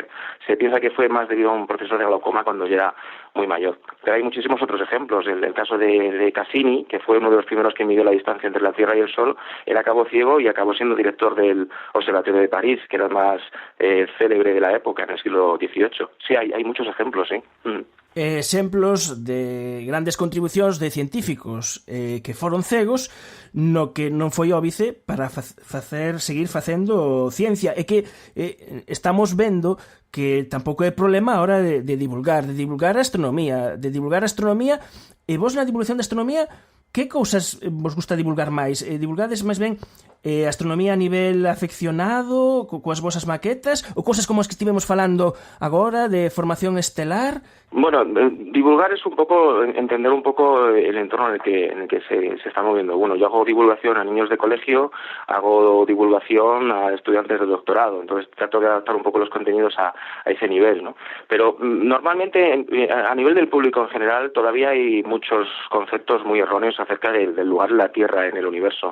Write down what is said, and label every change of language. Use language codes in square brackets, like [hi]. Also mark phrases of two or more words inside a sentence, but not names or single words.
[es] Se piensa que fue más debido a un proceso de glaucoma cuando ya era muy mayor. Pero hay muchísimos otros ejemplos. El caso de Cassini, que fue uno de los primeros que midió la distancia entre la Tierra y el Sol, él acabó ciego y acabó siendo director del Observatorio de París, que era el más célebre de la época, en el siglo XVIII. Sí, hay muchos ejemplos, ¿eh? [gl] Exemplos de grandes contribucións de científicos que foron cegos no que non foi óbice para seguir facendo ciencia, e que estamos vendo que tampouco é problema a hora de divulgar astronomía, e vos na divulgación de astronomía que cousas vos gusta divulgar máis? Divulgades máis ben astronomía a nivel afeccionado, coas vosas maquetas, ou cousas como as que estivemos falando agora de formación estelar? [es] Bueno, divulgar es un poco entender un poco el entorno en el que se está moviendo. Bueno, yo hago divulgación a niños de colegio, hago divulgación a estudiantes de doctorado, entonces trato de adaptar un poco los contenidos a ese nivel, ¿no? Pero normalmente a nivel del público en general todavía hay muchos conceptos muy erróneos acerca del lugar de la Tierra en el universo.